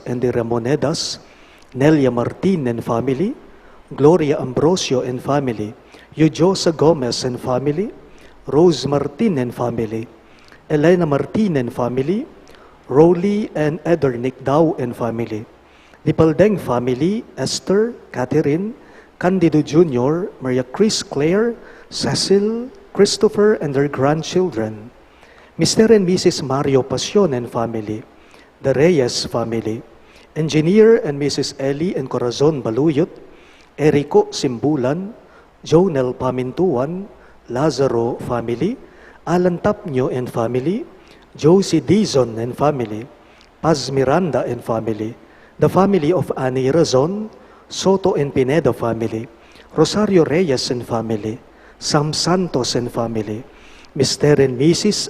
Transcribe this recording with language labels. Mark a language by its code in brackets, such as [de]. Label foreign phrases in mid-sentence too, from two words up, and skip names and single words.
[en] and the Ramonedas, Nelia Martin and family, Gloria Ambrosio and family, Eujosa Gomez and family, Rose Martin and family, Elena Martin and family, Rolly and Edernick Dow and family, the Paldeng family, Esther, Catherine, Candido Jr., Maria Chris Claire, Cecil, Christopher and their grandchildren, Mr. and Mrs. Mario Pasion and family, the Reyes family, Engineer and Mrs. Ellie and Corazon Baluyot, Erico Simbulan, Jonel Pamintuan, Lazaro family, Alan Tapnyo and family, Josie Dizon and family, Paz Miranda and family, the family of Annie Razon, Soto and Pineda family, Rosario Reyes and family, Sam Santos and family, Mr. and Mrs.